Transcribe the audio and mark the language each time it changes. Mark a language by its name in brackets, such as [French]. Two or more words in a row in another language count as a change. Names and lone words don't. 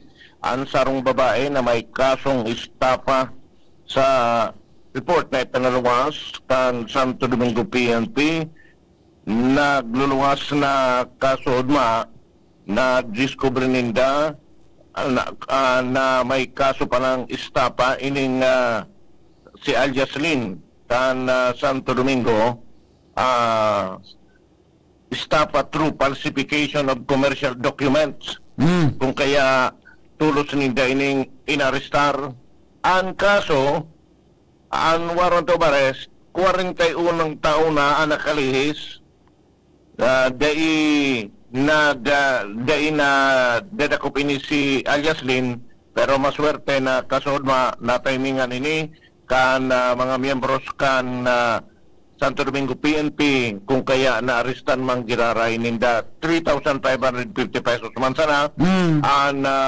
[Bikol] Ang sarong babae na may kasong estafa sa report na ipinaluwas kan Santo Domingo PNP, nagluluwas na kaso udma na discover ninda na may kaso pa ng estafa ining si Aljaslin kan Santo Domingo, estafa [English] through falsification of commercial documents. [Bikol] Kung kaya tulos ninda ining inarestar ang kaso, ang [English] warrant of arrest [Bikol] 41 taon na ang nakalihis, dai na dadakop ini si Aljaslin, pero maswerte na kasod na timingan ini kan mga miyembros kan Santo Domingo PNP, kung kaya na-arestan mang giraray ninda 3,550 pesos man sana ang